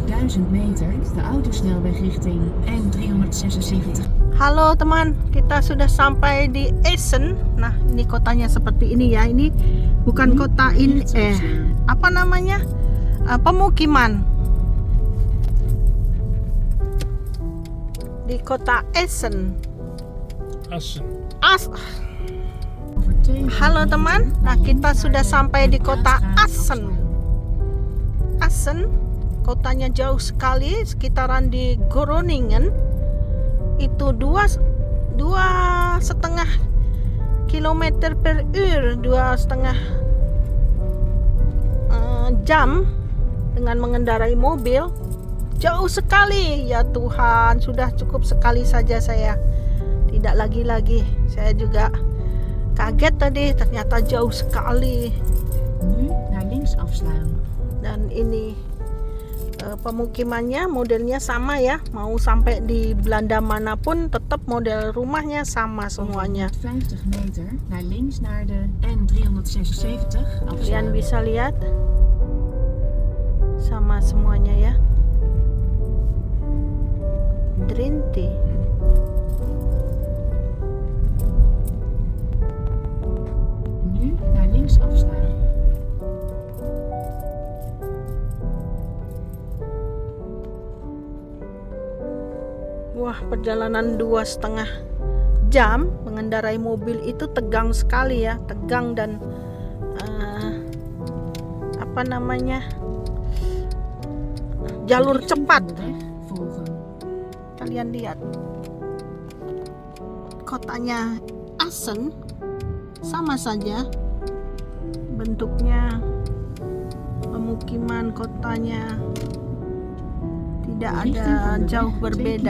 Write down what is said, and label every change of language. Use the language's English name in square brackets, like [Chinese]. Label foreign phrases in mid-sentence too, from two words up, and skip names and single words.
[Dutch] 1000 meter de autosnelweg richting N376. [Indonesian] Halo teman, kita sudah sampai di Essen. Nah, ini kotanya seperti ini ya. Ini bukan kota ini, apa namanya? Pemukiman. Di kota Essen. Halo teman, nah kita sudah sampai di kota Assen. Assen, kotanya jauh sekali, sekitaran di Groningen. Itu 2,5 [Dutch] kilometer per uur, [Indonesian] 2,5 jam dengan mengendarai mobil. Jauh sekali, ya Tuhan, sudah cukup sekali saja saya. Tidak lagi-lagi, saya juga kaget tadi, ternyata jauh sekali. [Dutch] Nu naar links afslaan. [Indonesian] Dan ini pemukimannya modelnya sama ya, mau sampai di Belanda manapun tetap model rumahnya sama semuanya. [Dutch] 50 meter naar links naar de N376 [Indonesian] Kalian [Dutch] afslaan. [Indonesian] bisa lihat sama semuanya ya. Drinti. [Dutch] Nu naar links afslaan. [Indonesian] Wah, perjalanan 2,5 jam mengendarai mobil itu tegang sekali ya, tegang dan apa namanya, jalur cepat. [Dutch] De weg volgen. [Indonesian] Kalian lihat kotanya Assen sama saja bentuknya, pemukiman kotanya tidak ada [Dutch] Richting van de [Indonesian] jauh [Dutch] weg 2 [Indonesian] berbeda.